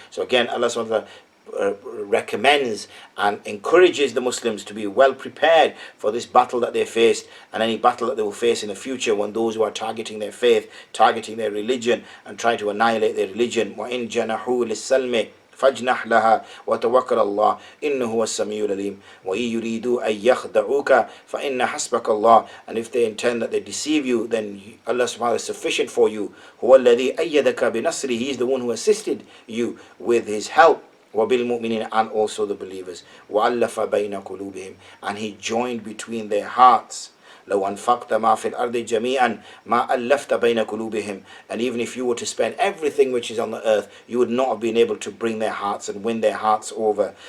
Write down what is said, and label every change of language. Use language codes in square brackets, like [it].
[en] So again, Allah subhanahu wa ta'ala recommends and encourages the Muslims to be well prepared for this battle that they faced, and any battle that they will face in the future, when those who are targeting their faith, targeting their religion, and trying to annihilate their religion. [ar] وَإِن جَنَحُوا لِلسَّلْمِ فاجنح لها وتوكل الله إنه هو السميع العليم وإن يريدوا أن يخدعوك فإن حسبك الله, [en] and if they intend that they deceive you, then Allah subhanahu wa ta'ala is sufficient for you. [ar] هو الذي أيدك بنصره, [en] he is the one who assisted you with his help. [ar] وبالمؤمنين, [en] and also the believers. [ar] وألف بين قلوبهم, [en] and he joined between their hearts. [ar] لو أنفقت ما في الأرض جميعا ما ألفت بين قلوبهم, [en] and even if you were to spend everything which is on the earth, you would not have been able to bring their hearts and win their hearts over.